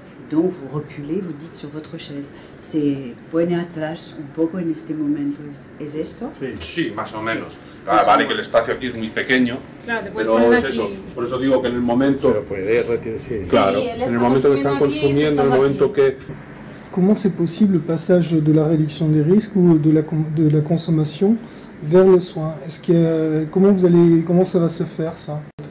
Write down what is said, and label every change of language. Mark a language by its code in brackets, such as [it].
[fr] Donc vous reculez, vous dites sur votre chaise. C'est [es] pone atrás un poco en este momento. ¿Es esto? Sí, más o menos. Vale que el espacio aquí es muy pequeño, claro, pero es eso. Por eso digo que en el momento... Pero puede retirar, claro, en el momento que están consumiendo, en el momento que... [fr] Comment c'est possible le passage de la réduction des risques ou de la consommation vers le soin? Comment ça va se faire ça?